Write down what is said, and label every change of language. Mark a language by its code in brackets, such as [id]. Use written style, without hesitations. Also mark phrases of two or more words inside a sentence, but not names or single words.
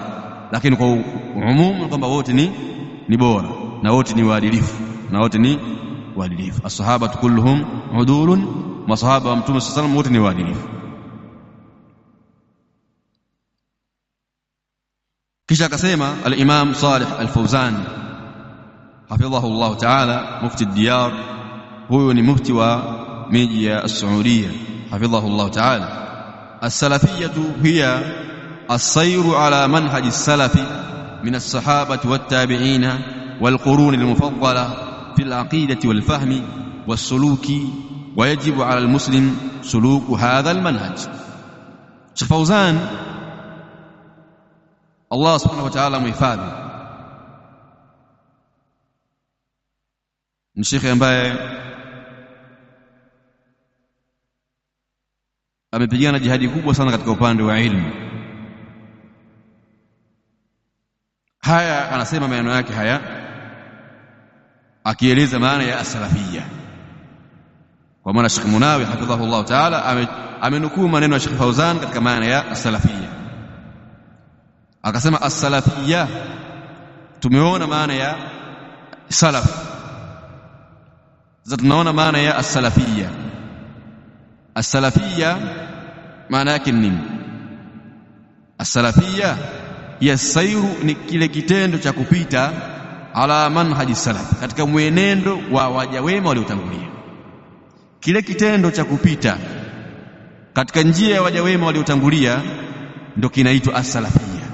[sw] Lakini kwa umumu kwamba wote ni bora na wote ni waadilifu, [ar] الصحابة كلهم عدول, [sw] masahaba wa Mtume [ar] صلى الله عليه وسلم [sw] wote ni waadilifu. Kisha akasema al-Imam Salih al-Fawzan [ar] حفظه الله تعالى, مفتي الديار, [sw] huyo ni mufti wa miji ya Saudia, [ar] حفظه الله تعالى. السلفية هي السير على منهج السلف من الصحابة والتابعين والقرون المفضلة في العقيدة والفهم والسلوك، ويجب على المسلم سلوك هذا المنهج. [sw] Sheikh Fawzan, Allah [ar] سبحانه وتعالى [sw] muhifadhi, ni shekhi ambaye amepigana jihadi kubwa sana katika upande wa ilmu. Haya anasema maneno yake haya akieleza maana ya as-salafiyya, kwa maana Sheikh Munawi [ar] حفظه الله تعالى [sw] amenukuu maneno ya Sheikh Fauzan katika maana ya as-salafiyya. Akasema as-salafiyya, tumeona maana ya salaf, sasa tunaona maana ya as-salafiyya. As-salafiyya maana yake nini? As-salafiyya yasairu ni kile kitendo cha kupita [ar] على منهج السلف, [sw] katika mwenendo wa waja wema waliotangulia. Kile kitendo cha kupita katika njia ya waja wema waliotangulia ndio kinaitwa as-salafiyya.